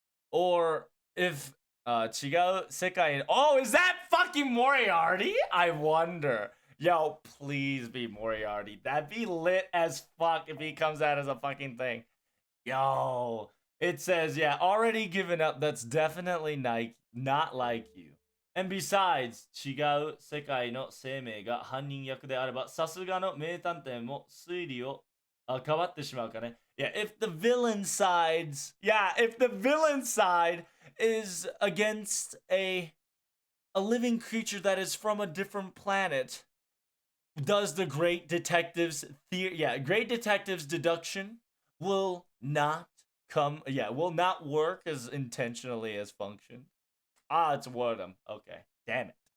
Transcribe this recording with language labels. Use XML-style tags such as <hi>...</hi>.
<en>Or if Chigao Sekai. Oh, is that fucking Moriarty? I wonder. Yo, please be Moriarty. That'd be lit as fuck if he comes out as a fucking thing. Yo, it says, yeah, already given up. That's definitely not like you. And besides,</en> <ja>違う世界の生命が犯人役であれば、さすがの名探偵も推理を変わってしまうかね。</ja> <en>Yeah, if the villain sides, yeah, if the villain side is against a living creature that is from a different planet, does the great detectives great detectives deduction will not will not work as intentionally as function. Ah, it's Wardum. Okay. Damn it.</en>